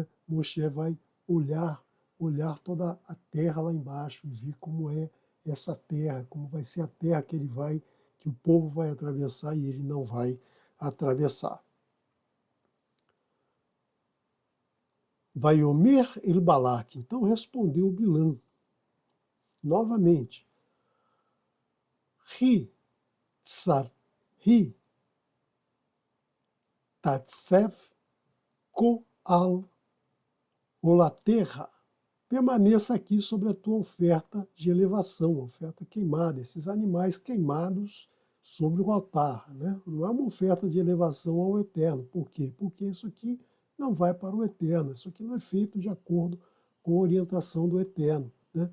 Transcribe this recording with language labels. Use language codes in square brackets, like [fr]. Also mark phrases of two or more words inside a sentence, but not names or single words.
[pt] Moshe vai olhar toda a terra lá embaixo e ver como é essa terra, como vai ser a terra que o povo vai atravessar e ele não vai atravessar. [he] ויאמר אל בלק, [pt] então respondeu Bilã, novamente, [he] התיצב כה על עלתך, [pt] permaneça aqui sobre a tua oferta de elevação, oferta queimada, esses animais queimados sobre o altar, né? Não é uma oferta de elevação ao Eterno. Por quê? Porque isso aqui não vai para o Eterno, isso aqui não é feito de acordo com a orientação do Eterno, né?